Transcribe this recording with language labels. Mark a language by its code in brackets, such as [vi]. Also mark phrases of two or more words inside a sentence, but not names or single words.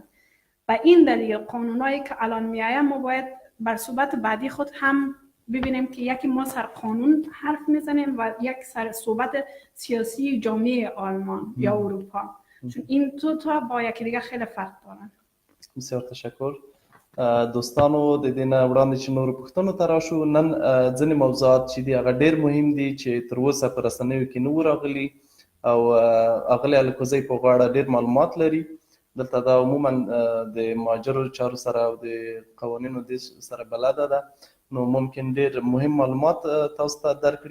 [fa] و این دلیل قانونایی که الان میآید ما باید بر صحبت بعدی خود هم ببینیم که یکی ما سر قانون حرف میزنیم و یک سر صحبت سیاسی جامعه آلمان یا اروپا، چون این دو تا با یکی دیگه خیلی فرق دارن. بسیار تشکر. [ps] دوستانو د دې نه وړاندې چې نورو پوښتنو ته راشو، نن ځینې موضوعات چې دي هغه ډېر مهم دي چې تر اوسه په رسنیو کې نه وو راغلي او اغلې الکوزۍ په غاړه ډېر معلومات لري. دلته دا عموما د مهاجرو چارو سره او د قوانینو د سره بلده ده، نو ممکن ډېر مهم معلومات تاسو ته درکړي.